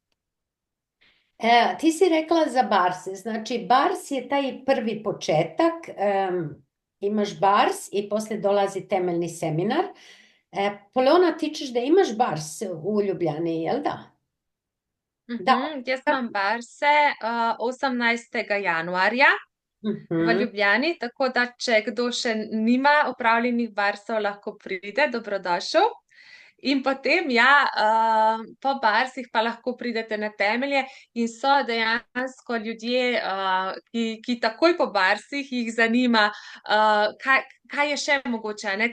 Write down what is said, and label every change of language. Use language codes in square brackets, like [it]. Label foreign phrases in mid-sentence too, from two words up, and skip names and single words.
[hr] Ti si rekla za barse, znači bars je taj prvi početak, imaš bars i poslije dolazi temeljni seminar. Polona, ti ćeš da imaš bars u Ljubljani, jel da? [sl] Da. Jaz imam barse 18. januarja v Ljubljani, tako da če kdo še nima opravljenih barsov, lahko pride, dobrodošel. In potem, ja, po barsih pa lahko pridete na temelje in so dejansko ljudje, ki takoj po barsih jih zanima, kaj je še mogoče, ne?